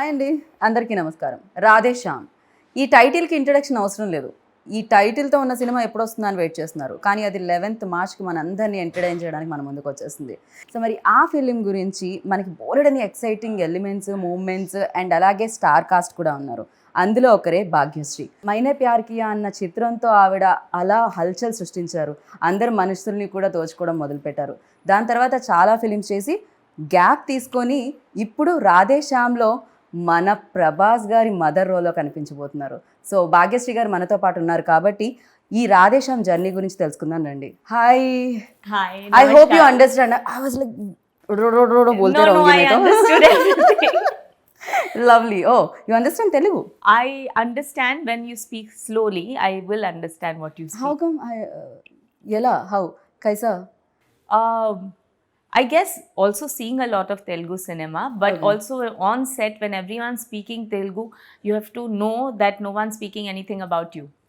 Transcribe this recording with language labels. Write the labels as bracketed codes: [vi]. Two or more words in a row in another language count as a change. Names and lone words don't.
[te] అందరికీ నమస్కారం. రాధే శ్యామ్. ఈ టైటిల్కి ఇంట్రడక్షన్ అవసరం లేదు. ఈ టైటిల్తో ఉన్న సినిమా ఎప్పుడు వస్తుందని వెయిట్ చేస్తున్నారు. కానీ అది 11th మార్చ్కి మన అందరినీ ఎంటర్టైన్ చేయడానికి మన ముందుకు వచ్చేస్తుంది. సో మరి ఆ ఫిలిం గురించి మనకి బోలెడని [en] exciting elements, movements and [te] అలాగే [en] star cast [te] కూడా ఉన్నారు. అందులో ఒకరే భాగ్యశ్రీ. మైనే ప్యార్ కియా అన్న చిత్రంతో ఆవిడ అలా హల్చల్ సృష్టించారు. అందరు మనుషుల్ని కూడా దోచుకోవడం మొదలుపెట్టారు. దాని తర్వాత చాలా ఫిలిమ్స్ చేసి గ్యాప్ తీసుకొని ఇప్పుడు రాధే శ్యామ్లో మన ప్రభాస్ గారి మదర్ రోల్లో కనిపించబోతున్నారు. సో భాగ్యశ్రీ గారు మనతో పాటు ఉన్నారు కాబట్టి ఈ రాధే శ్యామ్ జర్నీ గురించి తెలుసుకుందాం రండి. [en] హాయ్. I hope you understand. I was like [hi] बोलते रहोगे मैं तो. [en] Lovely. Oh, you understand Telugu? I understand when you speak slowly. I will understand what you speak. How come yella? How? Kaisa? I guess also seeing a lot of Telugu cinema, but also on set when everyone's speaking Telugu, you have to know that no one's speaking anything about you.